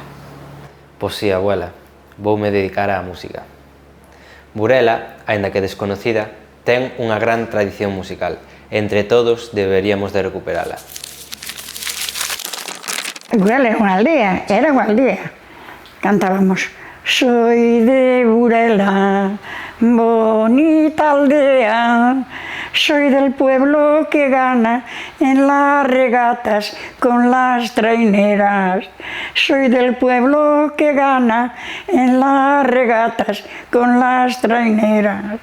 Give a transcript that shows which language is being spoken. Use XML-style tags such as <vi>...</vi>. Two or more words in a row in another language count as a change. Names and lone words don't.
<gl>Pois si, abuela, voume dedicar á música. Burela, aínda que desconocida, ten unha gran tradición musical. Entre todos deberíamos de recuperala. Burela é unha aldea, era unha aldea. Cantábamos:</gl> <es>soy de Burela, bonita aldea, soy del pueblo que gana en las regatas con las traineras. Soy del pueblo que gana en las regatas con las traineras.</es>